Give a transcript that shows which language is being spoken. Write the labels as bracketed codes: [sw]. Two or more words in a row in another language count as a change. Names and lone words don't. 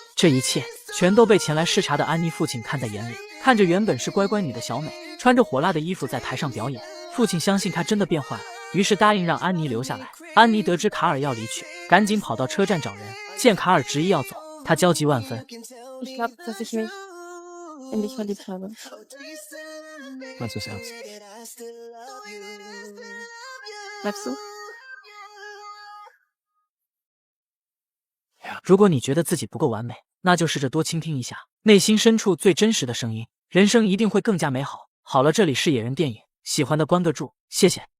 [zh] 这一切全都被前来视察的安妮父亲看在眼里。看着原本是乖乖女的小美穿着火辣的衣服在台上表演，父亲相信她真的变坏了，于是答应让安妮留下来。安妮得知卡尔要离去，赶紧跑到车站找人。见卡尔执意要走，她焦急万分。 [de] Ich glaube, dass ich mich in dich verliebt habe. Meinst du es ernst? Bleibst du? [zh] 如果你觉得自己不够完美，那就试着多倾听一下内心深处最真实的声音，人生一定会更加美好。好了，这里是野人电影，喜欢的关个注，谢谢。